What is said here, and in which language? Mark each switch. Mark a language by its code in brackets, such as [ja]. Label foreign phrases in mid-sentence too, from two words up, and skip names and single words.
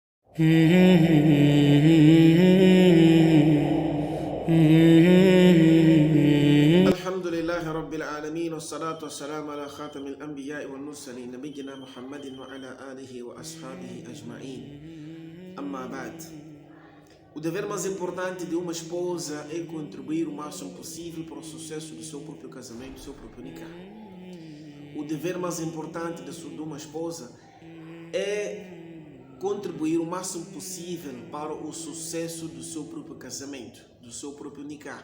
[ar] الحمد لله رب العالمين والصلاة والسلام على خاتم الأنبياء والمرسلين نبينا محمد وعلى آله وأصحابه أجمعين. أما بعد. [pt] O dever mais importante de uma esposa é contribuir o máximo possível para o sucesso do seu próprio casamento, do seu próprio nikah. O dever mais importante de uma esposa é contribuir o máximo possível para o sucesso do seu próprio casamento, do seu próprio nikah.